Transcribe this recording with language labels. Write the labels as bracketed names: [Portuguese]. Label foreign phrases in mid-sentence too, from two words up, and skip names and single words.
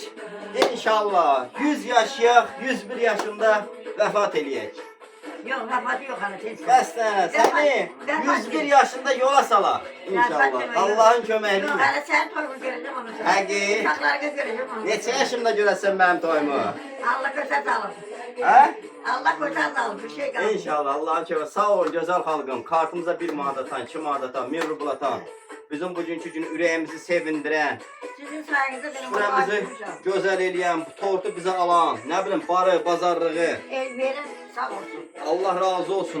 [Azerbaijani] İnşallah 100 yaşayaq, 101 yaşında vəfat eləyək. [Turkish] Yok, kapadı yok hala tez. [Azerbaijani] Bəs nə, səni 101 yaşında yola salaq. İnşallah. Allahın köməyi [Turkish] Yok, [Azerbaijani] ilə. [Turkish] hala sen toyunu göreceğim onu sen. [Azerbaijani] Həqiqi. [Turkish] Uşakları göreceğim onu. [Azerbaijani] Neçə yaşımda görəsən mənim toyumu? [Turkish] Allah göster sağlık. [Azerbaijani] Hə? [Turkish] Allah göster sağlık, bir şey kalmadı. [Azerbaijani] İnşallah Allah'ın köməyi. Sağ ol gözəl xalqım. Kartımıza 1 manat atan, 2 manat atan, 1000 rubl atan. Bizim bugünkü günü ürəyimizi sevindirən, [Turkish] Sizin sayenizde benim [Azerbaijani] şuramızı gözəl eləyən, bu tortu bizə alan, nə bilim barı, bazarlığı. El verin, sağ olsun. Allah razı olsun.